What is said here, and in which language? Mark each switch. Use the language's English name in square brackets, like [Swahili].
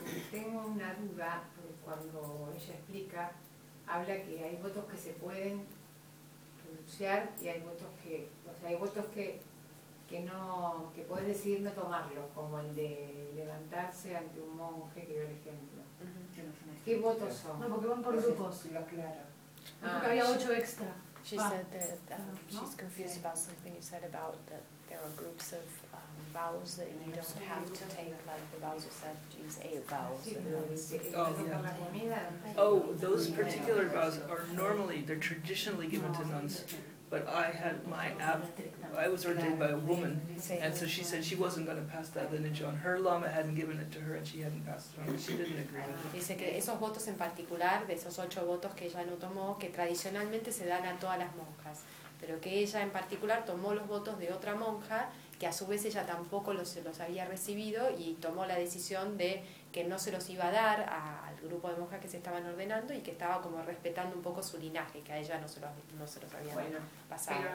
[Spanish] Tengo una duda, porque cuando ella explica, habla que hay votos que se pueden pronunciar y hay votos que, o sea, hay votos que no, que puedes decidir no tomarlos, como el de levantarse ante un monje, que era el ejemplo. ¿Qué votos son? No, porque van por grupos. Lo aclaro. Porque había 8 extra. [English] She said that she's confused about something you said about that there are groups of vows that you don't have to take, like the vows you said, use 8 vows. Oh, those particular vows are normally, they're traditionally given to nuns, but I had my I was ordained by a woman, and so she said she wasn't going to pass that lineage on. Her lama hadn't given it to her, and she hadn't passed it on. She didn't agree with it. [Spanish] Dice que esos votos en particular, de esos 8 votos que ella no tomó, que tradicionalmente se dan a todas las monjas, pero que ella en particular tomó los votos de otra monja, que a su vez ella tampoco los había recibido, y tomó la decisión de que no se los iba a dar al grupo de monjas que se estaban ordenando y que estaba como respetando un poco su linaje, que a ella no se los habían pasado.